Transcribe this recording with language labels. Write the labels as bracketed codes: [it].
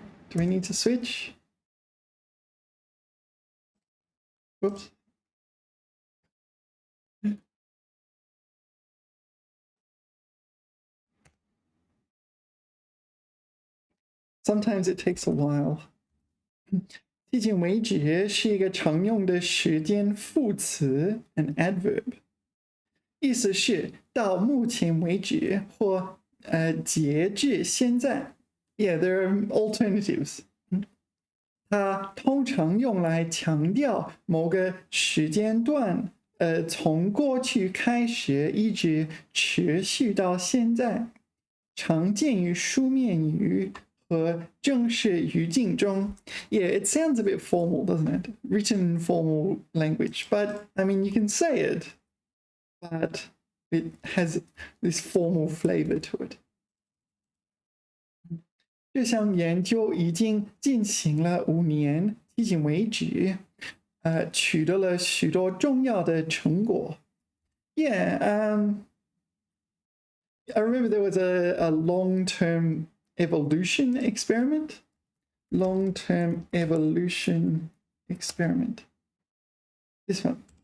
[en] Do we need to switch? Whoops. Sometimes it takes a while. [zh] 迄今为止是一个常用的时间副词 [en] an adverb. [zh] 意思是到目前为止或截至现在. [en] Yeah, there are alternatives. [zh] 它通常用来强调某个时间段从过去开始一直持续到现在，常见于书面语和正式语境中. [en] Yeah, it sounds a bit formal, doesn't it? Written in formal language. But, I mean, you can say it, but it has this formal flavor to it. [zh] 这项研究已经进行了5年，迄今为止，取得了许多重要的成果。 [en] Yeah, I remember there was a long-term evolution experiment. Long-term evolution experiment. This one.